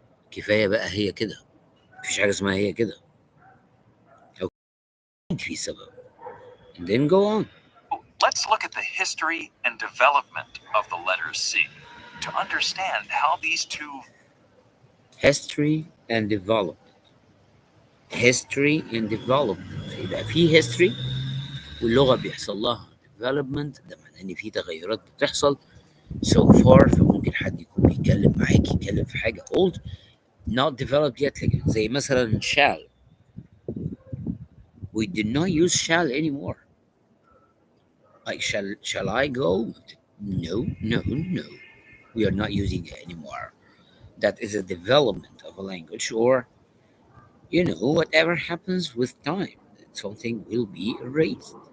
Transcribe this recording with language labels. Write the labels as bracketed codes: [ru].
[ar] كفاية بقى هي كده. مفيش حاجة اسمها هي كده. أو في سبب. [en] And then go on. let's look at the history and development of the letter C to understand how these two History and development. History and development. [ar] يبقى في history واللغة بيحصل لها development. ده معناه إن في تغيرات بتحصل [en] so far. [ar] فممكن حد يكون بيتكلم معاك يتكلم في حاجة [en] old not developed yet. Like [ar] زي مثلا [en] shall. We did not use shall anymore. Like shall I go? No, no, no. We are not using it anymore. That is a development of a language, or whatever happens with time, something will be erased.